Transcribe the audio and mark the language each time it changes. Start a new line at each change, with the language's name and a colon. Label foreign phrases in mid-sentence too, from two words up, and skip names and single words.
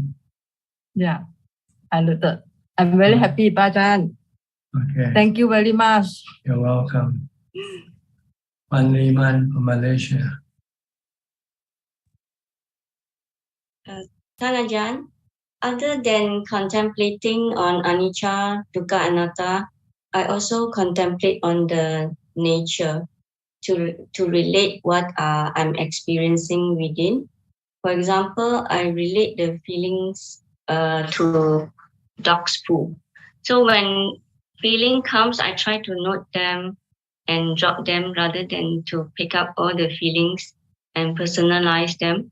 English: Yeah, understood. I'm very happy, Ajaan. Okay. Thank you very much. You're welcome. Pan Liman from Malaysia. Ajaan, other than contemplating on
Pali: anicca, dukkha, anatta,
English: I also contemplate on the nature to relate what I'm experiencing within. For example, I relate the feelings to dog's poo. So when feeling comes, I try to note them and drop them rather than to pick up all the feelings and personalize them.